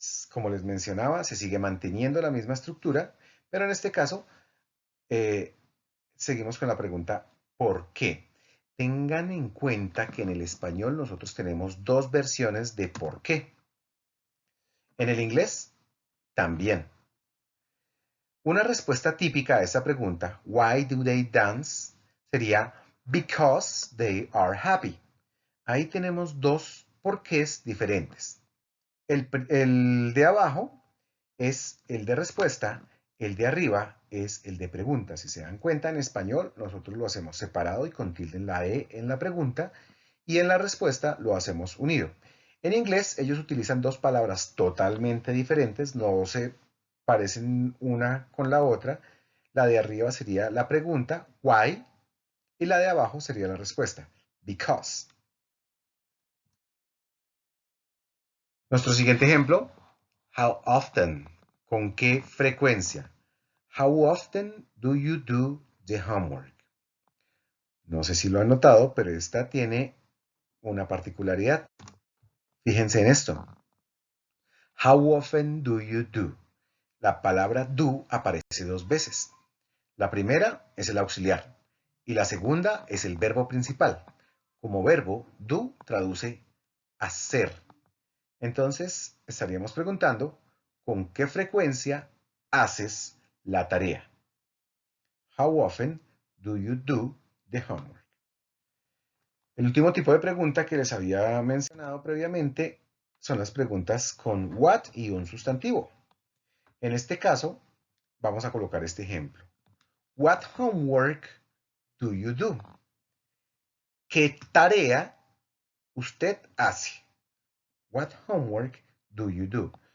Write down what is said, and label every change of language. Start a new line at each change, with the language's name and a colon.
Spanish: Como les mencionaba, se sigue manteniendo la misma estructura, pero en este caso seguimos con la pregunta ¿por qué? Tengan en cuenta que en el español nosotros tenemos dos versiones de por qué. En el inglés, también. Una respuesta típica a esa pregunta,
English: why do they dance?
Spanish: Sería
English: because they are happy.
Spanish: Ahí tenemos dos porqués diferentes. El de abajo es el de respuesta, el de arriba es el de pregunta. Si se dan cuenta, en español nosotros lo hacemos separado y con tilde en la E en la pregunta, y en la respuesta lo hacemos unido. En inglés ellos utilizan dos palabras totalmente diferentes, no se parecen una con la otra. La de arriba sería la pregunta, why, y la de abajo sería la respuesta, because. Nuestro siguiente ejemplo, how often, ¿con qué frecuencia?
English: How often do you do the homework?
Spanish: No sé si lo han notado, pero esta tiene una particularidad. Fíjense en esto.
English: How often do you do?
Spanish: La palabra do aparece dos veces. La primera es el auxiliar y la segunda es el verbo principal. Como verbo, do traduce hacer. Entonces, estaríamos preguntando, ¿con qué frecuencia haces la tarea?
English: How often do you do the homework?
Spanish: El último tipo de pregunta que les había mencionado previamente son las preguntas con what y un sustantivo. En este caso, vamos a colocar este ejemplo.
English: What homework do you do?
Spanish: ¿Qué tarea usted hace?
English: What homework do you do?